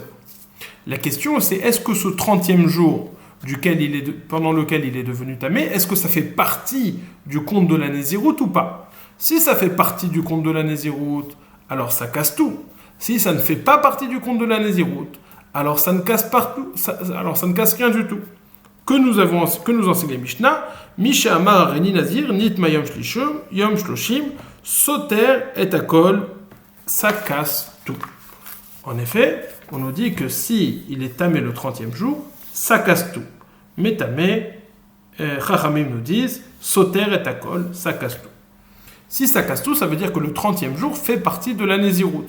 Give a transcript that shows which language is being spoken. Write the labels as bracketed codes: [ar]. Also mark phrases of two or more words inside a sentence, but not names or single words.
[fr] La question c'est, est-ce que ce 30e jour pendant lequel il est devenu Tamé, est-ce que ça fait partie du compte de la Nézirut ou pas? Si ça fait partie du compte de la Nézirut, alors ça casse tout. Si ça ne fait pas partie du compte de la Nézirut, alors ça ne casse rien du tout. Que nous enseigne la Mishnah, [he] מי שאמר הריני נזיר, נטמא יום שלשים, סותר את הכל, [fr] ça casse tout. En effet, on nous dit que si il est tamé le 30e jour, ça casse tout. Mais tamé, Chachamim nous disent, [he] סותר את הכל, [fr] ça casse tout. Si ça casse tout, ça veut dire que le 30e jour fait partie de la Nézirut.